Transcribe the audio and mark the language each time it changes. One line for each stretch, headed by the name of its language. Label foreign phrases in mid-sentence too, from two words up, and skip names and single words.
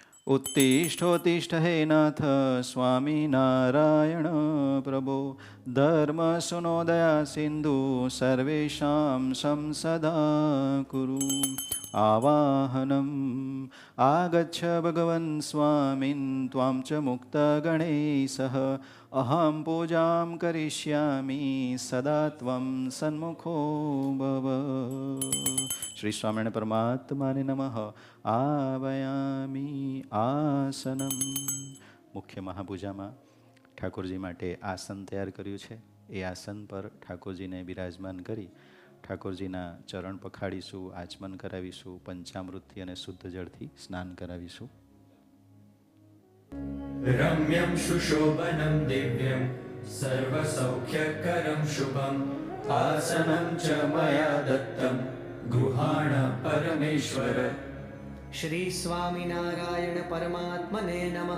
Sanskrit: उत्तिष्ठोत्तिष्ठ हे नाथ स्वामिनारायण प्रभो धर्मसुनोदया सिन्धु सर्वेषां संसदा कुरु आवाहनम् आगच्छ भगवन् स्वामिन् त्वां च मुक्तगणैः अहं पूजां करिष्यामि सदा त्वं सन्मुखो भव. श्री स्वामिनारायण परमात्माने नमः. आवयामी આસનમ.
Gujarati: મુખ્ય મહાપૂજામાં ઠાકોરજી માટે આસન તૈયાર કર્યું છે. એ આસન પર ઠાકોરજીને બિરાજમાન કરી ઠાકોરજીના ચરણ પખાડીશું, આચમન કરાવીશું, પંચામૃતથી અને શુદ્ધ જળથી સ્નાન કરાવીશું.
Sanskrit: रम्यं सुशोभनं दिव्यं सर्वसौख्यकरं शुभम् आसनं च मया दत्तं गृहाण परमेश्वर. श्री स्वामिनारायण परमात्मने नमः.